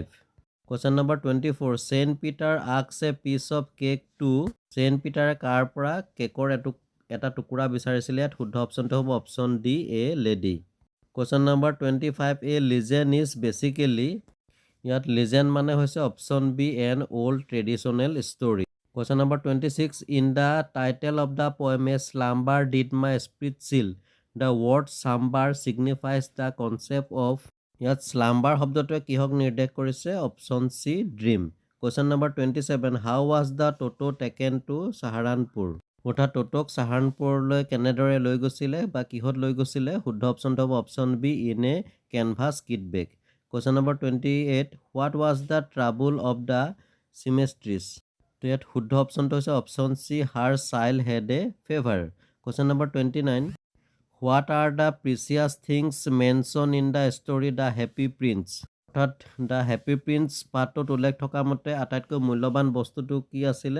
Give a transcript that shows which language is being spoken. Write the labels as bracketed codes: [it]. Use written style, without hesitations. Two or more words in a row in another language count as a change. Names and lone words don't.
[en] Question number 24. Saint Peter asks a piece of cake to. [as] চেণ্ট পিটাৰে কাৰ পৰা কেকৰ এটা টুকুৰা বিচাৰিছিলে? ইয়াত শুদ্ধ অপশ্যনটো হ'ব [en] option D, a lady. Question number 25. A legend is basically. [as] ইয়াত লিজেণ্ড মানে হৈছে [en] option B, an old traditional story. Question number 26. In the title of the poem A Slumber Did My Spirit Chill, the word slumber signifies the concept of. [as] ইয়াত slumber শব্দটোৱে কিহক নিৰ্দেশ কৰিছে? [en] option C, dream. Question number 27. How was the Toto taken to Saharanpur? [as] অৰ্থাৎ টোটোক চাহাৰণপুৰলৈ কেনেদৰে লৈ গৈছিলে বা কিহত লৈ গৈছিলে? শুদ্ধ অপশ্যনটো হ'ব [en] option B, in a canvas kit bag. Question number 28. What was the trouble of the seamstress? [as] তো ইয়াত শুদ্ধ অপশ্যনটো হৈছে [en] option C, her child had a fever. Question number 29. What are the precious things mention in the story The Happy Prince. [as] অৰ্থাৎ দ্য হেপী প্ৰিন্স পাঠটোত উল্লেখ থকা মতে আটাইতকৈ মূল্যৱান বস্তুটো কি আছিলে?